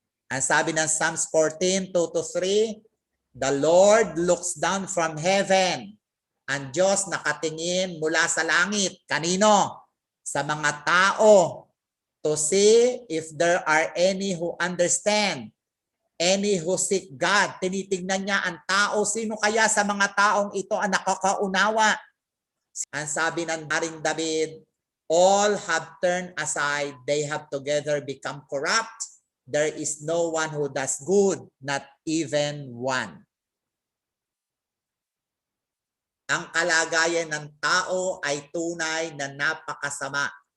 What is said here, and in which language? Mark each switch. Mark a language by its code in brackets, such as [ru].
[tl] Ang sabi ng [en] Psalms 14, 2-3, the Lord looks down from heaven. [tl] Ang Diyos nakatingin mula sa langit. Kanino? Sa mga tao. [en] To see if there are any who understand. Any who seek God. [tl] Tinitingnan niya ang tao. Sino kaya sa mga taong ito ang nakakaunawa? Ang sabi ng Haring David, [en] all have turned aside. They have together become corrupt. There is no one who does good, not even one. [tl] Ang kalagayan ng tao ay tunay na napakasama.